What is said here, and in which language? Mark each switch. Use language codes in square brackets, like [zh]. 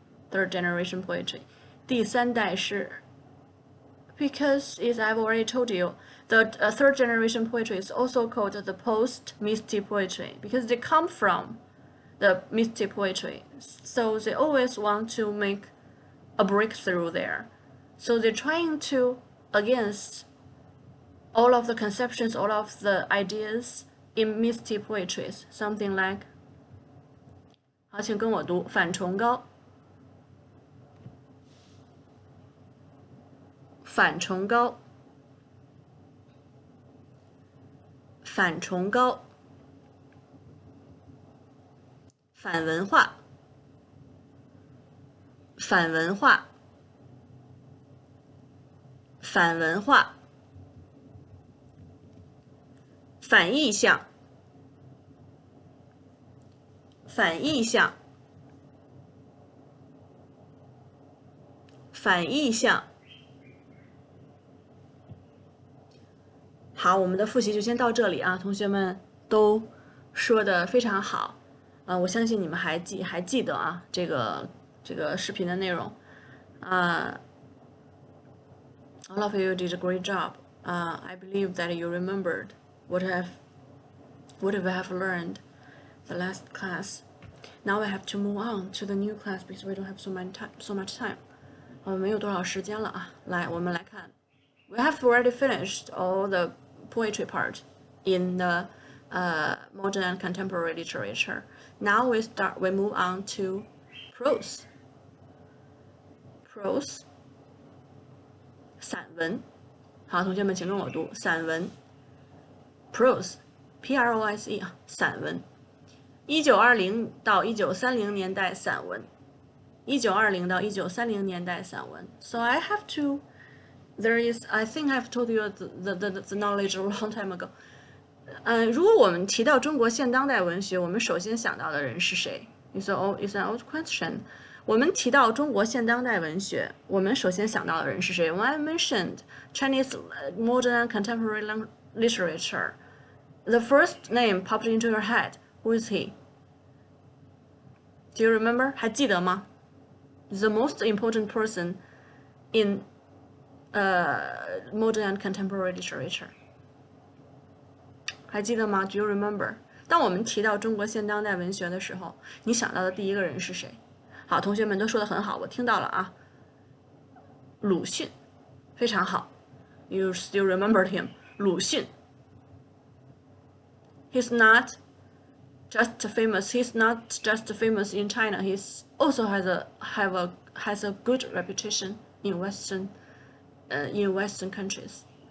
[en] Third generation poetry, 第三代诗 because as I've already told you, the third generation poetry is also called the post-misty poetry because they come from the misty poetry, so they always want to make a breakthrough there. So they're trying to against all of the conceptions, all of the ideas in misty poetries, something like [zh] 好，请跟我读反崇高。反崇高，反崇高，反文化，反文化，反文化，反意象，反意象，反意象。好，我们的复习就先到这里啊，同学们都说的非常好，我相信你们还记得啊，这个视频的内容， [en] all of you did a great job. I believe that you remembered what we have learned the last class. Now we have to move on to the new class because we don't have so much time. [zh] 我们没有多少时间了啊，来，我们来看 [en] ，we have already finished all the poetry part in the modern and contemporary literature. Now we move on to prose. Prose 散文。 [zh] 好，同学们请跟我读散文 prose P-R-O-S-E 啊，散文。 1920到1930年代散文。1920到1930年代散文。 [en] So I have to I think I've told you the knowledge a long time ago. [zh] 如果我们提到中国现当代文学，我们首先想到的人是谁 ？ [en] It's an old question. [zh] 我们提到中国现当代文学，我们首先想到的人是谁？ [en] When I mentioned Chinese modern and contemporary literature, the first name popped into your head. Who is he? Do you remember? [zh] 还记得吗？ [en] The most important person in modern and contemporary literature. [zh] 还记得吗 ？ [en] Do you remember? [zh] 当我们提到中国现当代文学的时候，你想到的第一个人是谁？好，同学们都说得很好，我听到了啊。鲁迅，非常好。 [en] You still remembered him? [zh] 鲁迅 [en] he's not just famous. He's not just famous in China. He's also has a good reputation in Western countries.